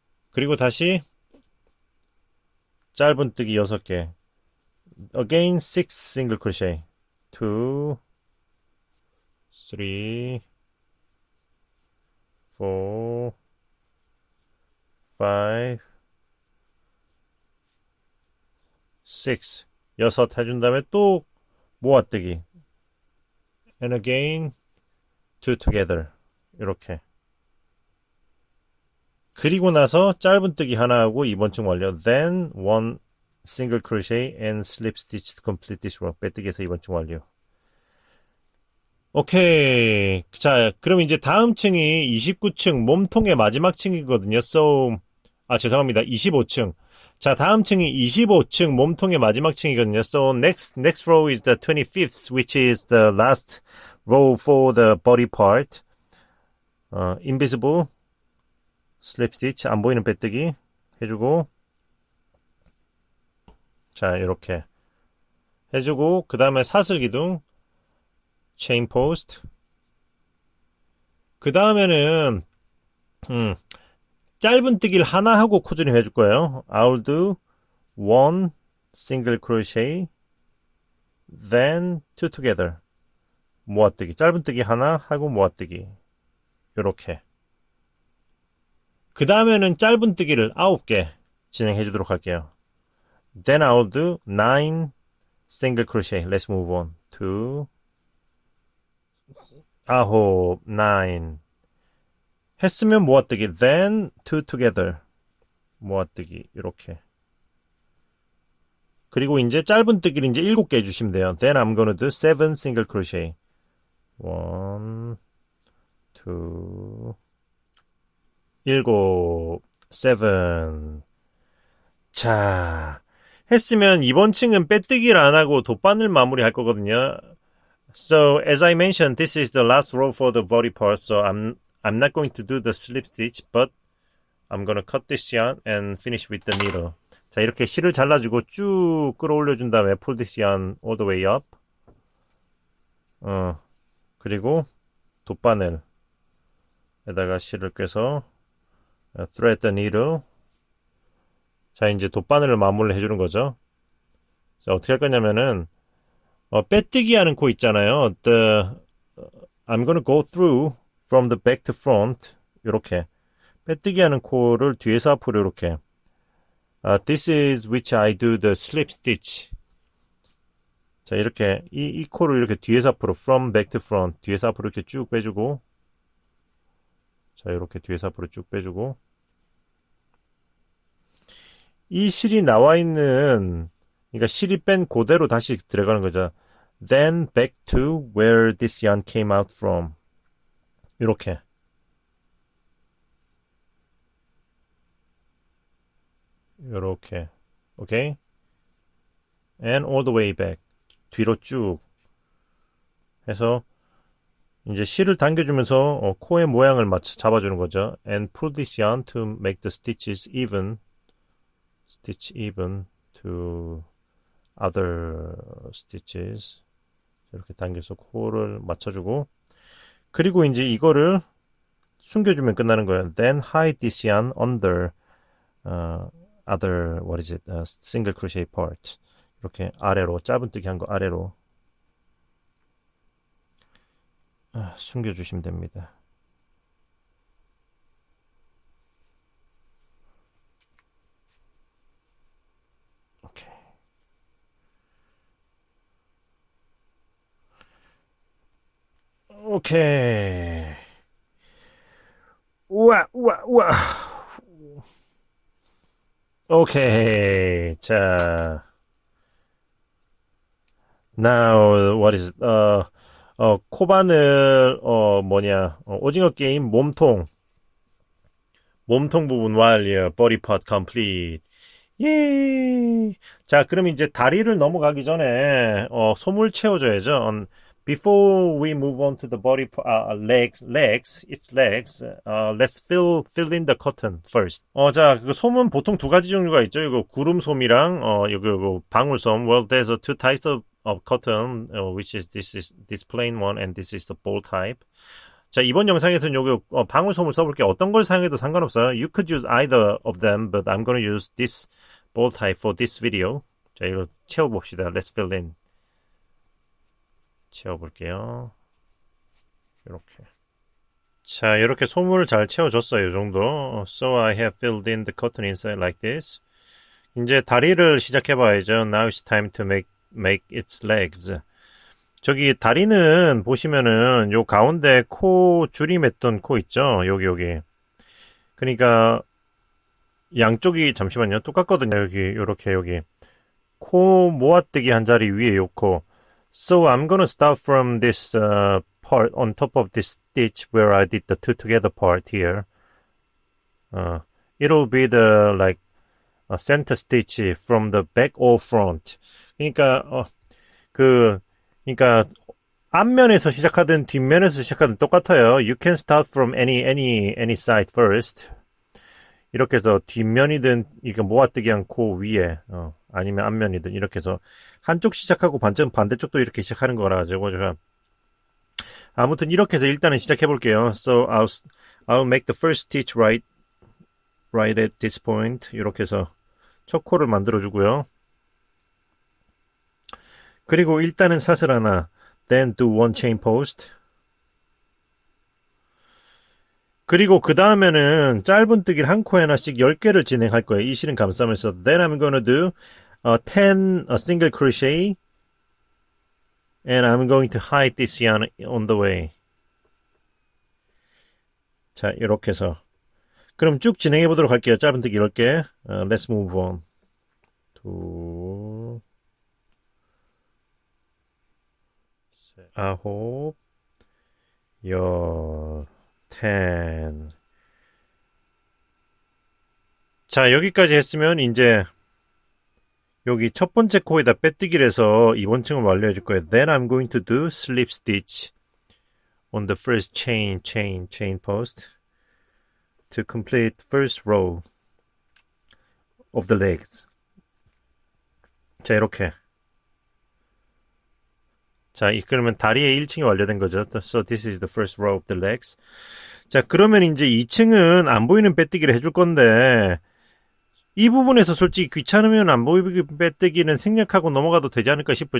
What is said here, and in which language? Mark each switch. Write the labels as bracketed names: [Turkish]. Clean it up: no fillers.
[Korean] 그리고 다시 짧은 뜨기 6개 [English] again 6 single crochet [Korean] 2 3 4 5 6 6 해준 다음에 또 모아뜨기 [English] and again two together [Korean] 이렇게. 그리고 나서 짧은 뜨기 하나 하고 이번 층 완료. [English] Then one single crochet and slip stitch to complete this row. [Korean] 빼뜨기해서 이번 층 완료. 오케이. 자, 그럼 이제 다음 층이 29층 몸통의 마지막 층이거든요. [English] So, [Korean] 죄송합니다. 25층. 자, 다음 층이 25층 몸통의 마지막 층이거든요. [English] So, next row is the 25th, which is the last row for the body part. Invisible slip stitch, [Korean] 안 보이는 빼뜨기 해주고, 자, 이렇게 해주고, 그 다음에 사슬 기둥, [English] chain post. [Korean] 그 다음에는, 짧은 뜨기를 하나 하고 코줄임 해줄 거예요. [English] I'll do one single crochet, then two together. [Korean] 모아뜨기. 짧은 뜨기 하나 하고 모아뜨기. 요렇게. 그 다음에는 짧은 뜨기를 9개 진행해 주도록 할게요. [English] Then I'll do 9 single crochet. Let's move on to [Korean] 9 했으면 모아뜨기. Then two together. 모아뜨기. 이렇게. 그리고 이제 짧은 뜨기를 이제 7개 해주시면 돼요. [English] Then I'm gonna do 7 single crochet. 1 2 7 7. [Korean] 자, 했으면 이번 층은 빼뜨기를 안 하고 돗바늘 마무리 할 거거든요. [English] So, as I mentioned, this is the last row for the body part, so I'm not going to do the slip stitch, but I'm gonna cut this yarn and finish with the needle. [Korean] 자, 이렇게 실을 잘라주고 쭉 끌어올려준 다음에 [English] pull this yarn all the way up. [Korean] 그리고 돗바늘에다가 실을 꿰서 [English] thread the needle. [Korean] 자, 이제 돗바늘을 마무리를 해주는 거죠. 자, 어떻게 할 거냐면은 빼뜨기 하는 코 있잖아요. [English] I'm gonna go through from the back to front. [Korean] 요렇게 빼뜨기 하는 코를 뒤에서 앞으로 이렇게. [English] This is which I do the slip stitch. [Korean] 자, 이렇게 이 코를 이렇게 뒤에서 앞으로 [English] from back to front. [Korean] 뒤에서 앞으로 이렇게 쭉 빼주고. 자, 이렇게 뒤에서 앞으로 쭉 빼주고. 이 실이 나와 있는 그러니까 실이 뺀 그대로 다시 들어가는 거죠. [English] Then back to where this yarn came out from. [Korean] 이렇게. 이렇게. 오케이? [English] And all the way back. [Korean] 뒤로 쭉 해서 이제 실을 당겨주면서 코의 모양을 잡아주는 거죠. [English] And pull this yarn to make the stitches even. Stitch even to other stitches. [Korean] 이렇게 당겨서 코를 맞춰주고 그리고 이제 이거를 숨겨주면 끝나는 거예요. [English] Then hide this yarn under other what is it? Single crochet part. [Korean] 이렇게 아래로 짧은뜨기 한 거 아래로 숨겨주시면 됩니다. 오케이. 오케이. 우와, 우와, 우와. 오케이. 자. [English] Now, what is it? [Korean] 코바늘, 오징어 게임 몸통 부분 완료. [English] Body part complete. [Korean] 예. 자, 그럼 이제 다리를 넘어가기 전에, 솜을 채워줘야죠. [English] Before we move on to the body, legs, its legs, let's fill in the cotton first. [Korean] 자, 그 솜은 보통 두 가지 종류가 있죠. 이거 구름솜이랑, 이거 방울솜. [English] Well, there's two types of cotton, which is this plain one, and this is the ball type. [Korean] 자, 이번 영상에서는 여기 방울솜을 써볼게요. 어떤 걸 사용해도 상관없어요. [English] You could use either of them, but I'm going to use this ball type for this video. [Korean] 자, 이거 채워봅시다. [English] Let's fill in. [Korean] 채워볼게요. 이렇게. 자, 이렇게 솜을 잘 채워줬어요. 이 정도. [English] So I have filled in the cotton inside like this. [Korean] 이제 다리를 시작해봐야죠. [English] Now it's time to make its legs. [Korean] 저기 다리는 보시면은 요 가운데 코 줄이 맺던 코 있죠? 여기. 그러니까 양쪽이 잠시만요. 똑같거든요. 요렇게 여기. 코 모아뜨기 한 자리 위에 요 코. [English] So I'm gonna start from this part on top of this stitch where I did the two together part here. It'll be the like center stitch from the back or front. [Korean] 그러니까 그러니까 앞면에서 시작하든 뒷면에서 시작하든 똑같아요. [English] You can start from any side first. [Korean] 이렇게 해서 뒷면이든 이거 모아뜨기 한 코 위에 아니면 앞면이든 이렇게 해서 한쪽 시작하고 반대쪽도 이렇게 시작하는 거라 가지고 제가 아무튼 이렇게 해서 일단은 시작해 볼게요. [English] So I'll make the first stitch right at this point. [Korean] 이렇게 해서 첫 코를 만들어 주고요. 그리고 일단은 사슬 하나. [English] Then do one chain post. [Korean] 그리고 그 다음에는 짧은뜨기를 한 코에 하나씩 10개를 진행할 거예요. 이 실은 감싸면서. [English] Then I'm gonna do 10 single crochet. And I'm going to hide this yarn on the way. [Korean] 자, 이렇게 해서. 그럼 쭉 진행해 보도록 할게요. 짧은뜨기 10개. [English] Let's move on. [Korean] 2, 9, 10. 자, 여기까지 했으면 이제 여기 첫 번째 코에다 빼뜨기를 해서 이번 층을 완료해 줄 거예요. [English] Then I'm going to do slip stitch on the first chain post to complete first row of the legs. [Korean] 자, 이렇게. 자, 그러면 다리의 1층이 완료된 거죠. [English] So this is the first row of the legs. [Korean] 자, 그러면 이제 2층은 안 보이는 빼뜨기를 해줄 건데 이 부분에서 솔직히 귀찮으면 안 보이는 빼뜨기는 생략하고 넘어가도 되지 않을까 싶어요.